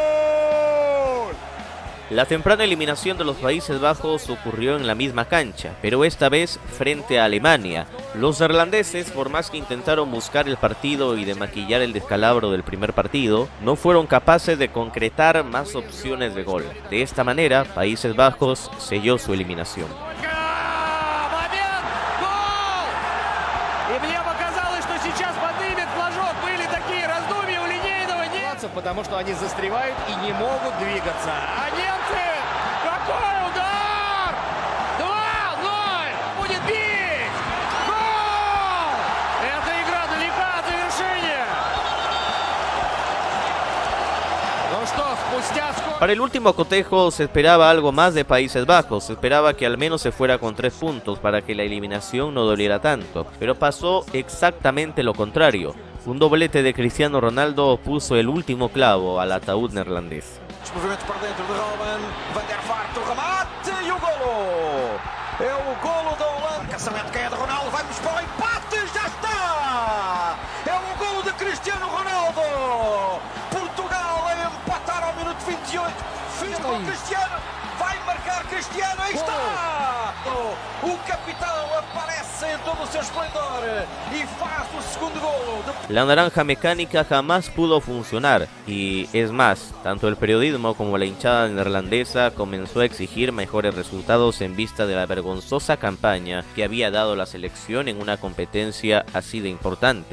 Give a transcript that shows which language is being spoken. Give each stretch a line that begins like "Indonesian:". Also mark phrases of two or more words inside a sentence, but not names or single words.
Spanish: La temprana eliminación de los Países Bajos ocurrió en la misma cancha, pero esta vez frente a Alemania. Los neerlandeses, por más que intentaron buscar el partido y de maquillar el descalabro del primer partido, no fueron capaces de concretar más opciones de gol. De esta manera, Países Bajos selló su eliminación.
Russian: Потому что они застревают и не могут двигаться. А немцы! Какой удар! 2-0! Будет бить! Гол! Эта игра далека от завершения. Ну что, спустя сколько...
Spanish: Para el último cotejo se esperaba algo más de Países Bajos, se esperaba que al menos se fuera con 3 puntos para que la eliminación no doliera tanto, pero pasó exactamente lo contrario. Un doblete de Cristiano Ronaldo puso el último clavo al ataúd neerlandés.
Portuguese: Movimentos para dentro de Robben, Van der Vaart, o remate e o golo! É o golo da Holanda. Caçamento que é de Ronaldo, vamos para o empate, já está! É o golo de Cristiano Ronaldo! Portugal a empatar ao minuto 28. Fez com Cristiano, vai marcar Cristiano, aí está! O capitão aparece
Spanish: en todo su esplendor y faz su segundo gol. La naranja mecánica jamás pudo funcionar y es más, tanto el periodismo como la hinchada neerlandesa comenzó a exigir mejores resultados en vista de la vergonzosa campaña que había dado la selección en una competencia así de importante.